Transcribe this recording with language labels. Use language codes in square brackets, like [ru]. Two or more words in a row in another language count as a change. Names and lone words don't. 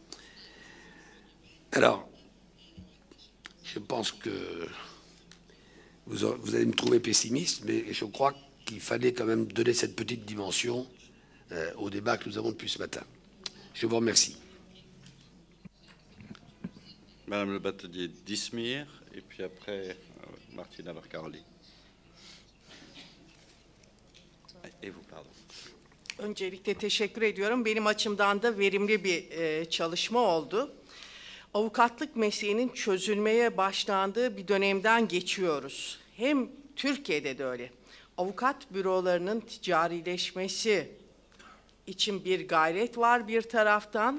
[fr] Alors, je pense que vous allez me trouver pessimiste, mais je crois qu'il fallait quand même donner cette petite dimension au débat que nous avons depuis ce matin. Je vous remercie. Madame Le Batelier d'Izmir, et puis après Martina Varkaroli. Et vous, pardon. [tr] Öncelikle teşekkür ediyorum. Benim açımdan da verimli bir çalışma oldu. Avukatlık mesleğinin çözülmeye başlandığı bir dönemden geçiyoruz. Hem Türkiye'de de öyle. Avukat bürolarının ticarileşmesi için bir gayret var bir taraftan.